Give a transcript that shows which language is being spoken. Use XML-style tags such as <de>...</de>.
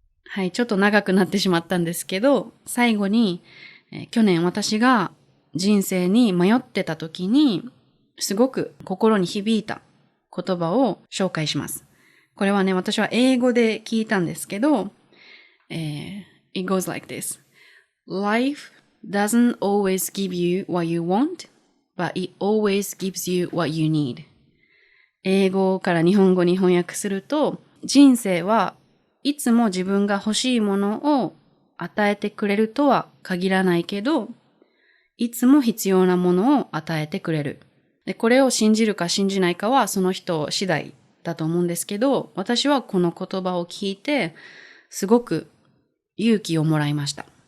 <ja>はい、ちょっと長くなってしまったんですけど、最後に、去年私が人生に迷ってた時に、すごく心に響いた言葉を紹介します。これはね、私は英語で聞いたんですけど、</ja> <en>It goes like this. Life doesn't always give you what you want, but it always gives you what you need.</en> <ja>英語から日本語に翻訳すると、人生はいつも自分が欲しいものを与えてくれるとは限らないけど、いつも必要なものを与えてくれる。で、これを信じるか信じないかはその人次第だと思うんですけど、私はこの言葉を聞いて、すごく勇気をもらいました。</ja>